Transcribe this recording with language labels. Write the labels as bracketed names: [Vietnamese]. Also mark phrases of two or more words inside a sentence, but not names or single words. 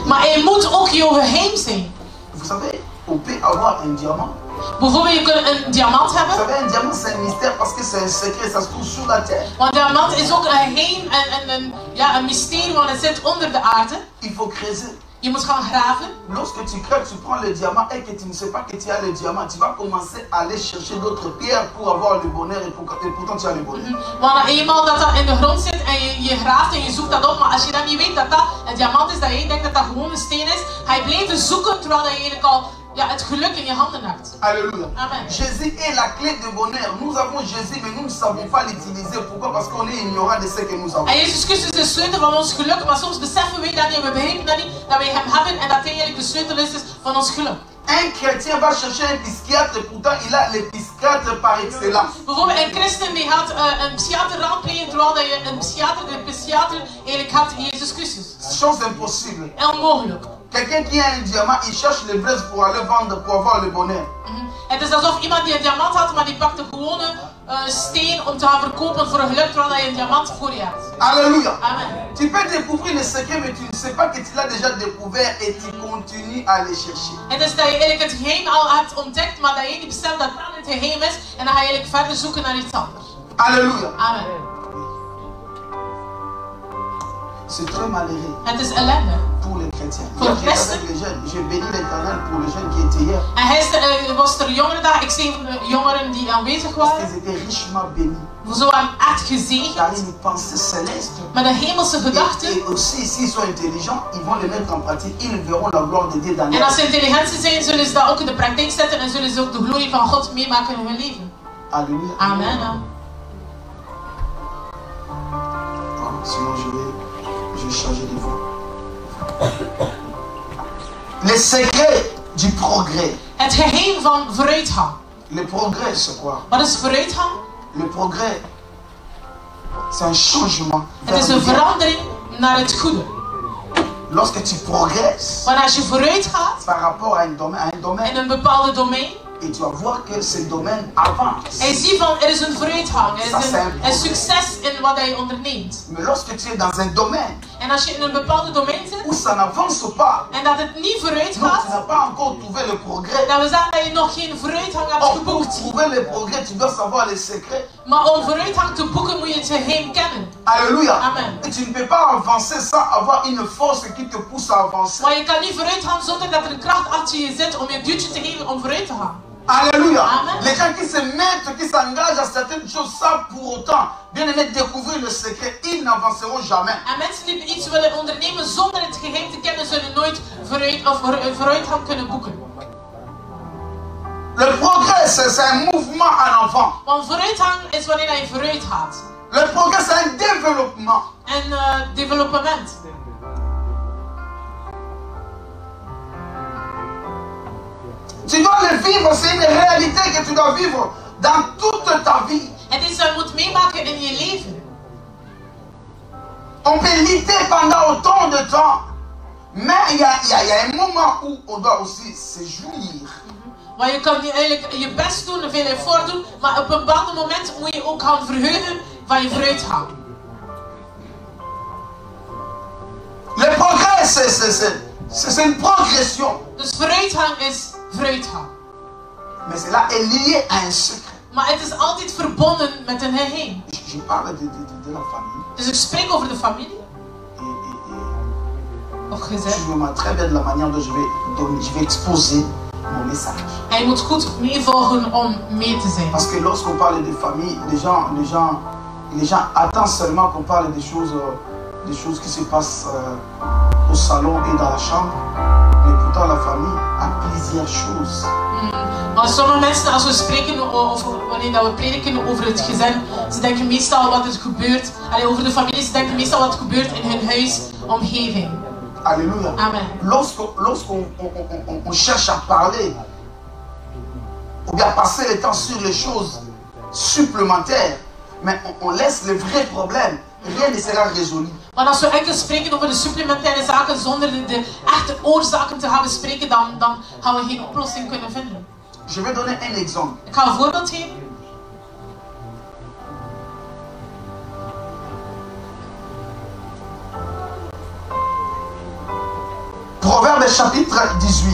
[Dutch] Maar hij moet ook jouw geheim zijn. [French] Vous savez, on peut avoir un diamant. [Dutch] Bijvoorbeeld, je kunt een diamant [French] Vous [Dutch] hebben. [French] savez, un diamant, c'est un mystère parce que c'est un secret, ça se trouve sous la terre. [Dutch] Want diamant is ook een geheim en een mysterie, want het zit onder de aarde. [French] Il faut creuser. [Dutch] Je moet gaan graven. [French] Lorsque tu creuses, tu prends le diamant et que tu ne sais pas que tu as le diamant, tu vas commencer à aller chercher d'autres pierres pour avoir le bonheur et pourtant tu as le bonheur. [Dutch] Want eenmaal dat dat in de grond zit en je graaft en je zoekt dat op, maar als je dan niet weet dat dat een diamant is, dat je denkt dat dat gewoon een steen is, ga je blijven zoeken terwijl je eigenlijk al het geluk in je handen hebt. [French] Alléluia. Amen. Jésus est la clé de bonheur. Nous avons Jésus, mais nous ne savons pas l'utiliser. Pourquoi? Parce qu'on est ignorant de ce que nous avons. [Dutch] En Jezus Christus is de sleutel van ons geluk, maar soms beseffen we dat niet, we begrijpen dat niet, dat wij hem hebben en dat hij eigenlijk de sleutel is van ons geluk. [French] Un chrétien va chercher un psychiatre, pourtant il a le psychiatre par excellence. [Dutch] Bijvoorbeeld een christen die gaat een psychiater raadplegen, terwijl dat je een psychiater eigenlijk had Jezus Christus. [French] Chose impossible. [Dutch] Onmogelijk. [French] Quelqu'un qui a un diamant, il cherche les braises pour aller vendre, pour avoir le bonheur. [Dutch] Het is alsof iemand die een diamant had, maar die pakt een gewone steen om te gaan verkopen voor een geluk, terwijl je een diamant voor je hebt. [French] Alléluia. Amen. Tu peux découvrir le secret, mais tu ne sais pas que tu l'as déjà découvert et tu continues à le chercher. [Dutch] Het is dat je eigenlijk het geheim al hebt ontdekt, maar dat je niet beseft dat dat het geheim is, en dan ga je eigenlijk verder zoeken naar iets anders. [French] Alléluia. Amen. C'est très malheureux [Dutch] Het is ellende. [French] pour les chrétiens. Pour [Dutch] Hier, [French] le j'étais reste. avec les jeunes. J'ai béni l'Éternel pour les jeunes qui étaient hier. [Dutch] En gisteren was er jongerendag, ik zie jongeren die aanwezig [French] Parce [Dutch] waren. [French] qu'ils étaient richement bénis. [Dutch] Ze waren echt [French] Car [Dutch] gezegend [French] une pensée céleste. [Dutch] met een hemelse gedachte. [French] Et aussi, s'ils sont intelligents, ils vont le mettre en pratique. Ils verront la gloire de Dieu dans [Dutch] En [French] leur [Dutch] als ze [French] vie. [Dutch] intelligent zijn, zullen ze dat ook in de praktijk zetten en zullen ze ook de glorie van God meemaken in hun leven. [French] Alléluia. Amen. Voilà, sinon, je vais changer de voix. Le secret du progrès. [Dutch] Het geheim van vooruitgang. [French] Le progrès, c'est quoi? [Dutch] Wat is vooruitgang? [French] Le progrès, c'est un changement. [Dutch] Het [French] vers [Dutch] is [French] le [Dutch] een [French] bien. [Dutch] verandering naar het goede. [French] Lorsque tu progresses [Dutch] Want als je vooruit gaat [French] par rapport à un [Dutch] in [French] domaine, [Dutch] een bepaalde domein, [French] et tu vas voir que ce domaine avance. [Dutch] en je ziet van er is een vooruitgang, er Dat is zijn een succes in wat je onderneemt. [French] Mais lorsque tu es dans un domaine [Dutch] En als je in een bepaalde domein [French] où [Dutch] zit [French] ça n'avance pas, [Dutch] en dat het niet vooruit [French] donc tu [Dutch] gaat, [French] n'as pas encore trouvé le progrès. [Dutch] dat we zeggen dat je nog geen vooruitgang hebt [French] Or, pour [Dutch] geboekt. [French] trouver le progrès, tu dois savoir les secrets. [Dutch] Maar om vooruitgang te boeken moet je het geheim kennen. [French] Alléluia. Amen. Et tu ne peux pas avancer sans avoir une force qui te pousse à avancer. [Dutch] Maar je kan niet vooruit gaan zonder dat er een kracht achter je zit om je een duwtje te geven om vooruit te gaan. [French] Alléluia. Amen. Les gens qui se mettent, qui s'engagent à certaines choses, sans pour autant, bien aimé, découvrir le secret, ils n'avanceront jamais. [Dutch] En mensen die iets willen ondernemen zonder het geheim te kennen, zullen nooit vooruitgang kunnen boeken. [French] Le progrès, c'est un mouvement en avant. [Dutch] Want vooruitgang is wanneer je vooruit gaat. [French] Le progrès, c'est un développement. [Dutch] En development. [French] Tu dois le vivre, c'est une réalité que tu dois vivre dans toute ta vie. [Dutch] Het is, je moet meemaken in je leven. [French] On peut lutter pendant autant de temps, mais il y a un moment où on doit aussi se jouir. [Dutch] Maar je kan eigenlijk je best doen en veel effort doen, maar op een bepaald moment moet je ook gaan verheugen van je vooruitgang. [French] Le progrès, c'est une progression. [Dutch] Dus vooruitgang is vooruitgang. [French] Mais cela est lié à un secret. [Dutch] Maar het is altijd verbonden met een geheim. [French] Je parle de la famille. [Dutch] Dus ik spreek over de familie. of gezet. [French] Suivez-moi très bien de la manière dont je vais exposer mon message. [Dutch] En je moet goed meevolgen om mee te zijn. [French] Parce que lorsqu'on parle de famille, les gens attendent seulement qu'on parle des choses qui se passent au salon et dans la chambre. Mais pourtant la famille a plusieurs choses. [Dutch] Maar sommige mensen, als we spreken of wanneer dat we prediken over het gezin, ze denken meestal wat er gebeurt. Over de familie, ze denken meestal wat er gebeurt in hun huisomgeving. [French] Alléluia. Amen. Lorsqu'on cherche à parler, ou bien passer le temps sur les choses supplémentaires, mais on laisse les vrais problèmes, rien ne sera résolu. [Dutch] Maar als we enkel spreken over de supplementaire zaken zonder de echte oorzaken te gaan bespreken, dan gaan we geen oplossing kunnen vinden. [French] Je vais donner un exemple. [Dutch] Ik ga een voorbeeld geven. [French] Proverbe chapitre 18.